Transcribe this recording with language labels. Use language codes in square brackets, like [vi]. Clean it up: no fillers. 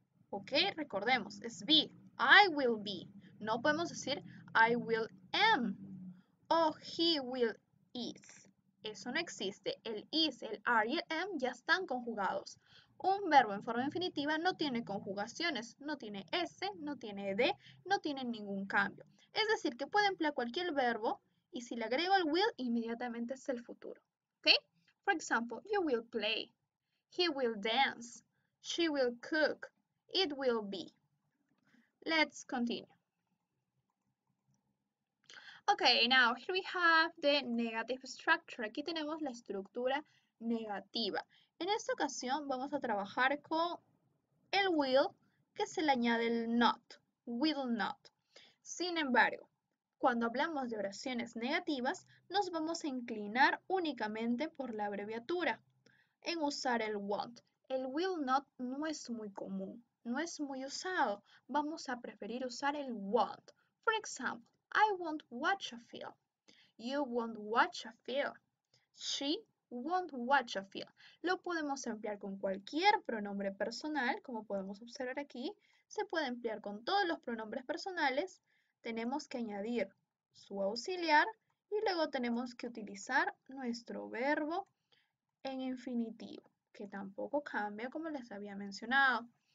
[es] ¿Ok? Recordemos, es be. I will be. No podemos decir I will am o he will is. Eso no existe. El is, el are y el am ya están conjugados. Un verbo en forma infinitiva no tiene conjugaciones, no tiene s, no tiene de, no tiene ningún cambio. Es decir, que puede emplear cualquier verbo y si le agrego el will, inmediatamente es el futuro. ¿Ok? [en] For example, you will play, he will dance, she will cook, it will be. Let's continue. Okay, now here we have the negative structure. [es] Aquí tenemos la estructura negativa. En esta ocasión vamos a trabajar con el will, que se le añade el not, will not. Sin embargo, cuando hablamos de oraciones negativas, nos vamos a inclinar únicamente por la abreviatura en usar el want. El will not no es muy común, no es muy usado. Vamos a preferir usar el want. [en] For example, I won't watch a film. You won't watch a film. She won't watch a film. [es] Lo podemos emplear con cualquier pronombre personal, como podemos observar aquí. Se puede emplear con todos los pronombres personales. Tenemos que añadir su auxiliar y luego tenemos que utilizar nuestro verbo en infinitivo, que tampoco cambia como les había mencionado.